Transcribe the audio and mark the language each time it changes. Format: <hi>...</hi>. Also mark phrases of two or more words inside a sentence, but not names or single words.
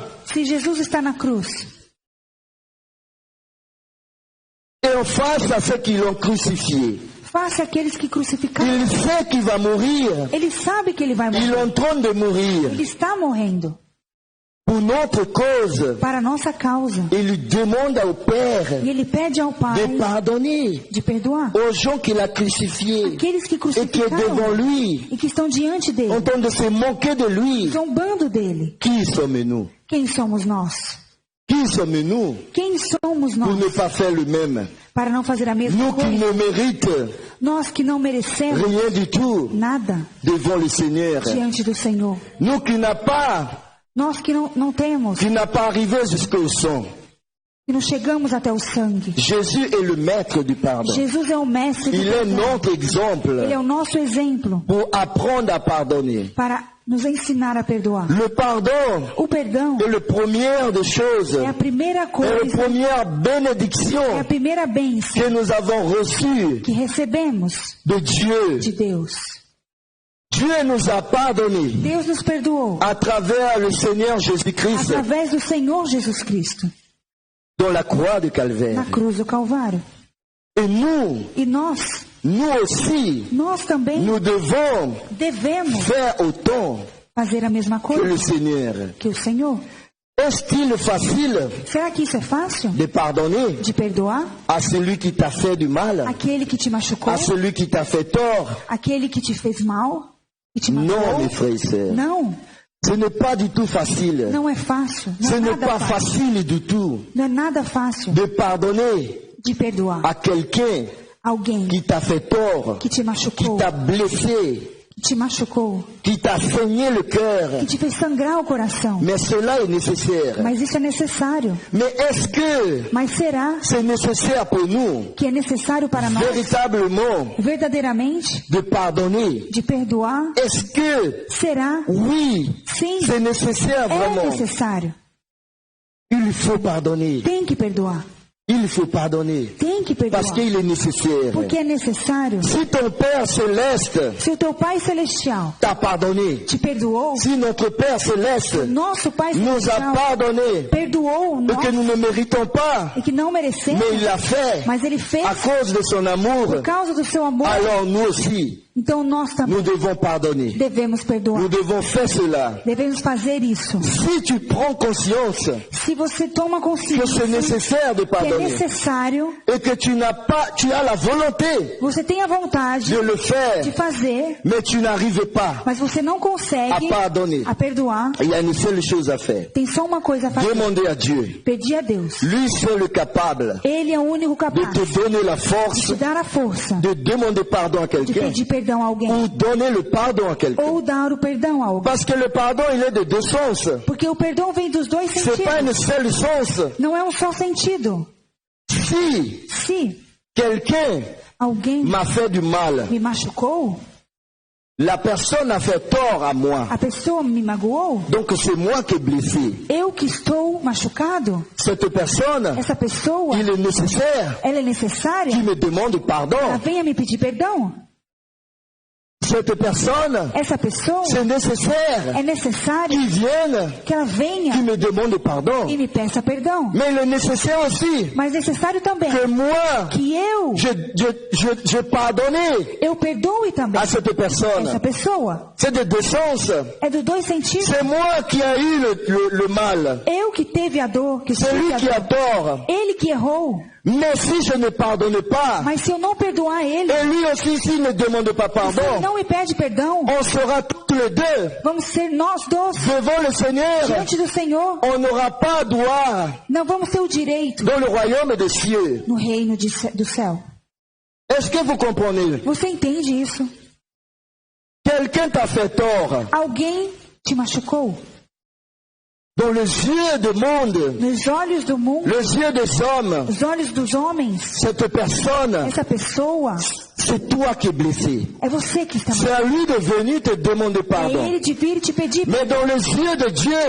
<pt>Se Jesus está na cruz</pt> <fr>et en face à ceux qui l'ont crucifié,</fr> <pt>face àqueles que crucificaram,</pt> <fr>il sait qu'il va mourir.</fr> <pt>ele sabe que ele vai</pt> <fr>Il est</fr> <pt>morrer.</pt> <fr>en train de mourir</fr> <pt>Ele está morrendo</pt> <fr>pour notre cause.</fr> <pt>para a nossa causa.</pt> <fr>Il lui demande au Père</fr> <pt>E ele pede ao Pai</pt> <fr>de pardonner</fr> <pt>de perdoar</pt> <fr>aux gens qu'il a crucifiés</fr> <pt>aqueles que</pt> <fr>et qui est devant</fr> <pt>crucificaram</pt> <fr>lui,</fr> <pt>e que estão diante</pt> <fr>en</fr> <pt>dele,</pt> <fr>train de se moquer de lui.</fr> <pt>zombando dele.</pt> <fr>Qui sommes-nous?</fr> <pt>Quem somos nós?</pt> <fr>Qui sommes-nous</fr> <pt>Quem somos</pt> <fr>pour</fr> <pt>nós</pt> <fr>ne pas faire le même?</fr> <pt>para não fazer a mesma</pt> <fr>Nous qui</fr> <pt>coisa?</pt> <fr>ne méritons</fr> <pt>Nós que não merecemos</pt> <fr>rien du tout</fr> <pt>nada</pt> <fr>devant le Seigneur.</fr> <pt>diante do Senhor.</pt> <fr>Nous qui n'a pas arrivé jusqu'au sang.</fr> <pt>que não chegamos até o sangue.</pt> <fr>Jésus est le maître du pardon.</fr> <pt>Jesus é o mestre do</pt> <fr>Il est</fr> <pt>perdão.</pt> <fr>notre exemple</fr> <pt>Ele é o nosso exemplo</pt> <fr>pour apprendre à pardonner.</fr> <pt>para nos ensinar a perdoar.</pt> <fr>Le pardon</fr> <pt>O perdão</pt> <fr>est la première des choses,</fr> <pt>é a primeira</pt> <fr>est la</fr> <pt>coisa,</pt> <fr>première</fr> <pt>é a</pt> <fr>bénédiction</fr> <pt>primeira bênção</pt> <fr>que nous avons reçue</fr> <pt>que recebemos</pt> <fr>de Dieu.</fr> <pt>de Deus.</pt> <fr>Dieu nous a pardonné</fr> <pt>Deus nos perdoou</pt> <fr>à travers le Seigneur Jésus-Christ</fr> <pt>através do Senhor Jesus Cristo</pt> <fr>dans la croix de Calvaire.</fr> <pt>na cruz do Calvário.</pt> <fr>Et nous</fr> <pt>E nós</pt> <fr>aussi,</fr> <pt>também</pt> <fr>nous devons</fr> <pt>devemos</pt> <fr>faire autant</fr> <pt>fazer a mesma</pt> <fr>que le</fr> <pt>coisa</pt> <fr>Seigneur.</fr> <pt>que o Senhor.</pt> <fr>Est-il facile</fr> <pt>Será que isso é fácil?</pt> <fr>de pardonner</fr> <pt>De perdoar</pt> <fr>à celui qui t'a fait du mal,</fr> <pt>aquele que te machucou?</pt> <fr>à celui qui t'a fait tort?</fr> <pt>Aquele que te fez mal? Que te</pt> <fr>Non,</fr> <pt>magoou?</pt> <fr>mes frères et sœurs.</fr> <pt>Não,</pt> <fr>Ce n'est pas du tout facile.</fr> <pt>não é fácil. Não</pt> <fr>Ce</fr> <pt>é</pt> <fr>n'est</fr> <pt>nada</pt> <fr>pas</fr> <pt>fácil.</pt> <fr>facile du tout</fr> <pt>Não é nada fácil</pt> <fr>de pardonner</fr> <pt>de perdoar</pt> <fr>à quelqu'un</fr> <pt>alguém</pt> <fr>qui t'a fait tort,</fr> <pt>que te</pt> <fr>qui</fr> <pt>machucou,</pt> <fr>t'a blessé,</fr> <pt>que te machucou,</pt> <fr>qui t'a saigné le cœur.</fr> <pt>que te fez sangrar o coração.</pt> <fr>Mais cela est nécessaire.</fr> <pt>Mas isso é necessário.</pt> <fr>Mais est-ce que</fr> <pt>Mas será</pt> <fr>c'est nécessaire pour nous,</fr> <pt>que é necessário para nós</pt> <fr>véritablement,</fr> <pt>verdadeiramente</pt> <fr>de pardonner?</fr> <pt>de perdoar?</pt> <fr>Est-ce que,</fr> <pt>Será?</pt> <fr>oui,</fr> <pt>Sim,</pt> <fr>c'est nécessaire</fr> <pt>é</pt> <fr>vraiment?</fr> <pt>necessário.</pt> <fr>Il faut pardonner.</fr> <pt>Tem que perdoar.</pt> <fr>Il faut pardonner.</fr> <pt>Tem que perdoar.</pt> <fr>Parce qu'il est nécessaire.</fr> <pt>Porque é necessário.</pt> <fr>Si ton Père céleste</fr> <pt>Se o teu Pai Celestial</pt> <fr>t'a pardonné,</fr> <pt>te perdoou,</pt> <fr>si notre Père céleste</fr> <pt>nosso Pai</pt> <fr>nous a</fr> <pt>Celestial</pt> <fr>pardonné</fr> <pt>perdoou</pt> <fr>et</fr> <pt>nós</pt> <fr>que nous ne méritons pas,</fr> <pt>e que não merecemos,</pt> <fr>mais il l'a fait</fr> <pt>mas Ele fez</pt> <fr>à cause de son amour,</fr> <pt>por causa do seu amor,</pt> <fr>alors nous aussi,</fr> <pt>então nós também</pt> <fr>nous devons pardonner.</fr> <pt>devemos perdoar.</pt> <fr>Nous devons faire cela.</fr> <pt>Devemos fazer isso.</pt> <fr>Si tu prends conscience</fr> <pt>Se você toma</pt> <fr>que</fr> <pt>consciência</pt> <fr>c'est nécessaire de</fr> <pt>que é</pt> <fr>pardonner</fr> <pt>necessário,</pt> <fr>et que tu as la volonté</fr> <pt>você tem a vontade</pt> <fr>de le</fr> <pt>de</pt> <fr>faire,</fr> <pt>fazer,</pt> <fr>mais tu n'arrives pas</fr> <pt>mas você não consegue</pt> <fr>à pardonner,</fr> <pt>a perdoar,</pt> <fr>il y a une seule chose à faire.</fr> <pt>tem só uma coisa a fazer:</pt> <fr>Demandez à Dieu.</fr> <pt>pedir a Deus.</pt> <fr>Lui seul est capable</fr> <pt>Ele é o único</pt> <fr>de</fr> <pt>capaz</pt> <fr>te donner la</fr> <pt>de</pt> <fr>force</fr> <pt>te dar a força</pt> <fr>de demander pardon à</fr> <pt>de</pt> <fr>quelqu'un</fr> <pt>pedir perdão a alguém</pt> <fr>ou donner le pardon à quelqu'un.</fr> <pt>ou dar o perdão a alguém.</pt> <fr>Parce que le pardon, il est de deux sens.</fr> <pt>Porque o perdão vem dos dois</pt> <fr>C'est pas</fr> <pt>sentidos.</pt> <fr>un seul sens.</fr> <pt>Não é um só sentido.</pt> <fr>Si</fr> <pt>Se</pt> <fr>quelqu'un</fr> <pt>alguém</pt> <fr>m'a fait du mal,</fr> <pt>me machucou,</pt> <fr>la personne a fait tort à moi.</fr> <pt>a pessoa me magoou,</pt> <fr>Donc c'est moi qui ai blessé.</fr> <pt>eu que estou machucado,</pt> <fr>Cette personne,</fr> <pt>essa pessoa,</pt> <fr>il est nécessaire</fr> <pt>ela é necessária,</pt> <fr>qu'il me demande pardon.</fr> <pt>ela venha me pedir perdão.</pt> <fr>Cette personne,</fr> <pt>Essa pessoa,</pt> <fr>c'est nécessaire</fr> <pt>é necessário</pt> <fr>qu'il vienne,</fr> <pt>que ela venha</pt> <fr>qu'il me demande pardon.</fr> <pt>e me peça perdão.</pt> <fr>Mais il est nécessaire aussi</fr> <pt>Mas é necessário também</pt> <fr>que moi,</fr> <pt>que</pt> <fr>je pardonne</fr> <pt>eu perdoe também</pt> <fr>à cette personne.</fr> <pt>essa pessoa.</pt> <fr>C'est de deux sens.</fr> <pt>É dos dois sentidos.</pt> <fr>C'est moi qui ai eu le mal.</fr> <pt>Eu que teve a dor, que</pt> <fr>C'est lui</fr> <pt>tive</pt> <fr>qui</fr> <pt>a</pt> <fr>a</fr> <pt>dor.</pt> <fr>tort.</fr> <pt>Ele que errou.</pt> <fr>Mais si je ne pardonne pas,</fr> <pt>Mas se eu não perdoar ele,</pt> <fr>et lui aussi s'il ne demande pas</fr> <pt>se ele</pt> <fr>pardon,</fr> <pt>não me pede perdão,</pt> <fr>on sera tous les deux</fr> <pt>vamos ser nós dois</pt> <fr>devant le Seigneur.</fr> <pt>diante do Senhor.</pt> <fr>On n'aura pas droit</fr> <pt>Não vamos ter o direito</pt> <fr>dans le royaume des cieux.</fr> <pt>no reino do céu.</pt> <fr>Est-ce que vous comprenez?</fr> <pt>Você entende isso?</pt> <fr>Quelqu'un t'a fait tort.</fr> <pt>Alguém te machucou.</pt> <fr>Dans les yeux du monde,</fr> <pt>Nos olhos do mundo,</pt> <fr>les yeux des hommes,</fr> <pt>os olhos dos homens,</pt> <fr>cette personne,</fr> <pt>essa pessoa,</pt> <fr>c'est toi qui es blessé.</fr> <pt>é você que está</pt> <fr>C'est à lui de venir te demander</fr> <pt>É</pt> <fr>pardon.</fr> <pt>ele de vir te pedir.</pt> <fr>Mais dans les yeux de Dieu,</fr>